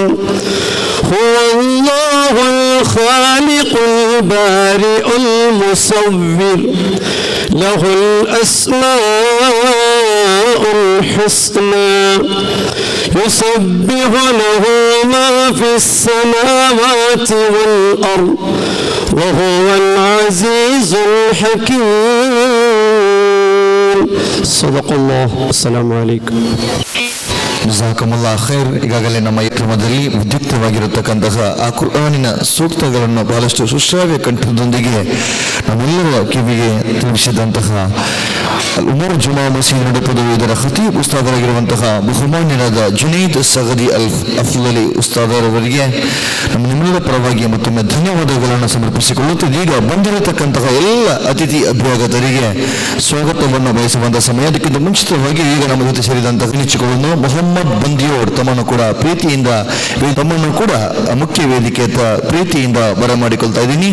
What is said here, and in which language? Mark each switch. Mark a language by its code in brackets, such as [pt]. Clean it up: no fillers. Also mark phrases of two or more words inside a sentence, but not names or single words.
[ar] هو الله الخالق البارئ المصور له الأسماء الحسنى يسبح له ما في السماوات والأرض وهو العزيز الحكيم. صدق الله. السلام عليكم. جزاكم الله خير. [kn] ಈಗಾಗಲೇ ನಮ್ಮ ಈ ಕ್ರಮದಲ್ಲಿ ವಿದ್ಯುಕ್ತವಾಗಿರತಕ್ಕಂತಹ ಆ ಕುರ್ಆನಿನ ಸೂಕ್ತಗಳನ್ನು ಬಹಳಷ್ಟು ಸುಶ್ರಾವ್ಯ ಕಂಠದೊಂದಿಗೆ ನಮ್ಮೆಲ್ಲರ ಕಿವಿಗೆ ತಿಳಿಸಿದಂತಹ ಉಮರ್ ಜುಮಾ ಮಸೀದ್ ನಡುಪದು ಇದರ ಖತೀಬ್ ಉಸ್ತಾದರಾಗಿರುವಂತಹ ಬಹುಮಾನ್ಯರಾದ ಜುನೈದ್ ಸಗದಿ ಅಫ್ಲಲಿ ಉಸ್ತಾದರವರಿಗೆ ನಮ್ಮ ನಿಮ್ಮೆಲ್ಲರ ಪರವಾಗಿ ಮತ್ತೊಮ್ಮೆ ಧನ್ಯವಾದಗಳನ್ನು ಸಮರ್ಪಿಸಿಕೊಳ್ಳುತ್ತಿದ್ದು, ಈಗ ಬಂದಿರತಕ್ಕಂತಹ ಎಲ್ಲ ಅತಿಥಿ ಅಭ್ಯಾಗತರಿಗೆ ಸ್ವಾಗತವನ್ನು ಬಯಸುವಂತಹ ಸಮಯದಕ್ಕಿಂತ ಮುಂಚಿತವಾಗಿ ಈಗ ನಮ್ಮ ಜೊತೆ ಸೇರಿದಂತಹ ನಿಚ್ಚುಗಳನ್ನು ಮೊಹಮ್ಮದ್ ಬಂದಿಯೋಡ್ ತಮ್ಮನ್ನು ಕೂಡ ಮುಖ್ಯ ವೇದಿಕೆಯ ಪ್ರೀತಿಯಿಂದ ಬರಮಾಡಿಕೊಳ್ತಾ ಇದ್ದೀನಿ.